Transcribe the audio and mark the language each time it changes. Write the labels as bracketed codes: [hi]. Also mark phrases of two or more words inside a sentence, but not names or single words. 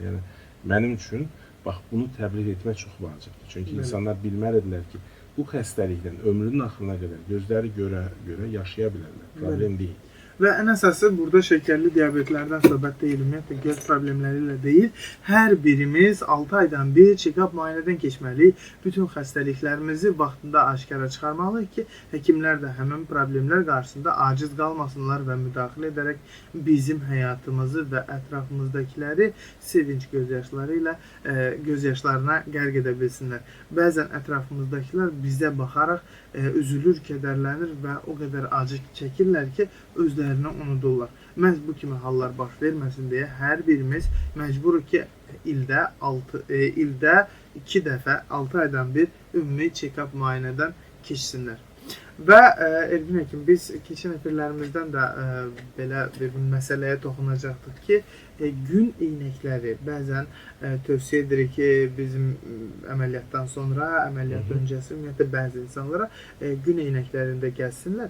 [az] Yəni, mənim üçün, bax, bunu təbliğ etmək çox vacibdir. Çünki insanlar bilməlidirlər ki, bu xəstəlikdən ömrünün axırına qədər gözləri görə yaşaya bilərlər. Problem deyil. Və ən əsası burada şəkərli diabetlərdən söhbət deyil, ümumiyyətlə göz problemləri ilə deyil. Hər birimiz 6 aydan bir check-up müayinədən keçməliyik. Bütün xəstəliklərimizi vaxtında aşkara çıxarmalıyıq ki, həkimlər də həmin problemlər qarşısında aciz qalmasınlar və müdaxilə edərək bizim həyatımızı və ətrafımızdakiləri sevinç gözyaşları ilə göz yaşlarına qərq edə bilsinlər. Bəzən ətrafımızdakılar bizə baxaraq üzülür, kədərlənir və o qədər acı çəkirlər ki, özlərini unudurlar. Məhz bu kimi hallar baş verməsin deyə hər birimiz məcburuq ki, ildə 2 dəfə 6 aydan bir ümumi check-up müayinədən keçsinlər. Və Elvin həkim, biz keçən efirlərimizdən də belə bir məsələyə toxunacaqdıq ki, gün eynəkləri bəzən tövsiyə edirik ki, bizim əməliyyatdan sonra, əməliyyat öncəsi ümumiyyətlə bəzi insanlara gün eynəklərində gəlsinlər.